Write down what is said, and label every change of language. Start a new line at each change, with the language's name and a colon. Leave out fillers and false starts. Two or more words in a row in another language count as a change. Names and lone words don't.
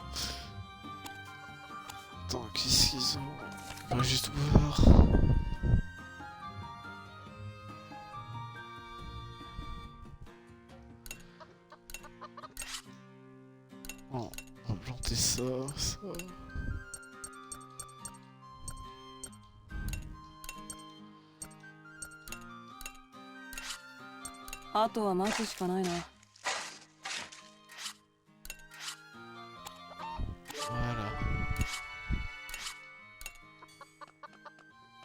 French: Attends, qu'est-ce qu'ils ont? On va juste voir. Bon, on va planter ça, ça.
Japanese: あとは待つしかないな。
French: Voilà.